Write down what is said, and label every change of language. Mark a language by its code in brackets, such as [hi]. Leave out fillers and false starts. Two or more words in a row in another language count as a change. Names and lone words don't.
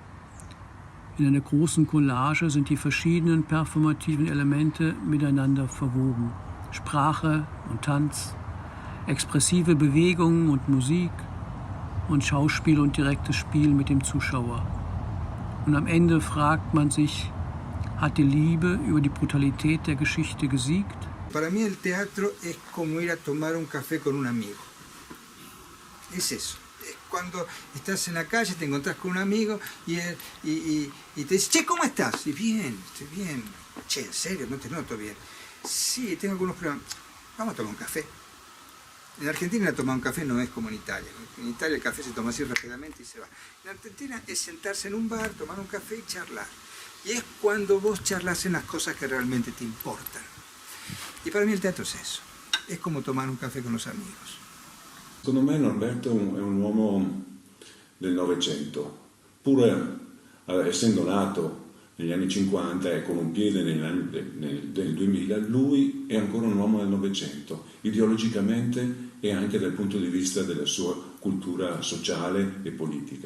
[de] In einer großen Collage sind die verschiedenen performativen Elemente miteinander verwoben. Sprache und Tanz, expressive Bewegungen und Musik und Schauspiel und direktes Spiel mit dem Zuschauer. Und am Ende fragt man sich, hat die Liebe über die Brutalität der Geschichte gesiegt? [es] Para mí el teatro es como ir a tomar un café con un amigo. Es eso. Es cuando estás en la calle, te encontrás con un amigo y te dice, che, ¿cómo estás? Y bien, estoy bien. Che, ¿en serio? No te noto bien. Sí, tengo algunos problemas. Vamos a tomar un café. En Argentina tomar un café no es como en Italia. En Italia el café se toma así rápidamente y se va. En Argentina es sentarse en un bar, tomar un café y charlar. Y es cuando vos charlas en las cosas que realmente te importan. Y para mí el teatro es eso. Es como tomar un café con los amigos. [it] Secondo me Norberto è un uomo del Novecento, pur essendo nato negli anni 50 e con un piede nel 2000, lui è ancora un uomo del Novecento, ideologicamente e anche dal punto di vista della sua cultura sociale e politica.